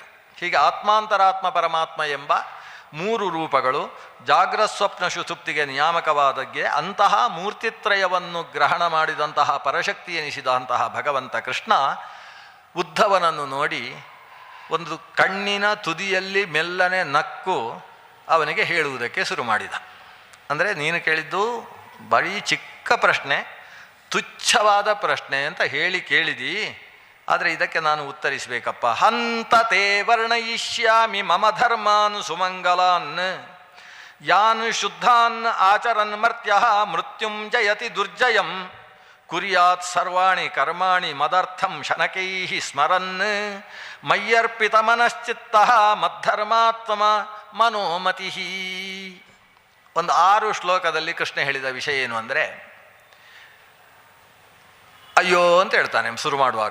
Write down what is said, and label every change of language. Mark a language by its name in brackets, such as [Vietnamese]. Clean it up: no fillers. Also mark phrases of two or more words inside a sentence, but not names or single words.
[Kannada] ಹೀಗೆ ಆತ್ಮಾಂತರಾತ್ಮ ಪರಮಾತ್ಮ ಎಂಬ 3 ರೂಪಗಳು ಜಾಗ್ರತ್ ಸ್ವಪ್ನ ಸುಷುಪ್ತಿಗೆ ನಿಯಾಮಕವಾದಕ್ಕೆ ಅಂತಹ ಮೂರ್ತಿತ್ರಯವನ್ನು ಗ್ರಹಣ ಮಾಡಿದಂತಹ ಪರಶಕ್ತಿ ಎನಿಸಿದಂತಹ ಭಗವಂತ ಕೃಷ್ಣ ಉದ್ಧವನನ್ನು ನೋಡಿ ಒಂದು ಕಣ್ಣಿನ ತುದಿಯಲ್ಲಿ ಮೆಲ್ಲನೆ ನಕ್ಕು ಅವನಿಗೆ ಹೇಳುವುದಕ್ಕೆ ಶುರು ಮಾಡಿದ. ಅಂದರೆ ನೀನು ಕೇಳಿದ್ದು ಬರೀ ಚಿಕ್ಕ ಪ್ರಶ್ನೆ, ತುಚ್ಛವಾದ ಪ್ರಶ್ನೆ ಅಂತ ಕೇಳಿದಿ, ಆದರೆ ಇದಕ್ಕೆ ನಾನು ಉತ್ತರಿಸಬೇಕಪ್ಪ. [Sanskrit] ಹಂತ ತೇ ವರ್ಣಯಿಷ್ಯಾಮಿ ಮಮ ಧರ್ಮಾನ್ ಸುಮಂಗಲಾನ್ ಯಾನ್ ಶುದ್ಧಾನ್ ಆಚರನ್ ಮರ್ತ್ಯ ಮೃತ್ಯುಂ ಜಯತಿ ದುರ್ಜಯಂ ಕುರ್ಯಾತ್ ಸರ್ವಾಣಿ ಕರ್ಮಾಣಿ ಮದರ್ಥಂ ಶನಕೈಃ ಸ್ಮರನ್ ಮಯ್ಯರ್ಪಿತ ಮನಶ್ಚಿತ್ತ ಮದ್ಧರ್ಮಾತ್ಮ ಮನೋಮತಿ. [Kannada] ಒಂದು 6 ಶ್ಲೋಕದಲ್ಲಿ ಕೃಷ್ಣ ಹೇಳಿದ ವಿಷಯ ಏನು ಅಂದರೆ, ಅಯ್ಯೋ ಅಂತ ಹೇಳ್ತಾನೆ ಶುರು ಮಾಡುವಾಗ.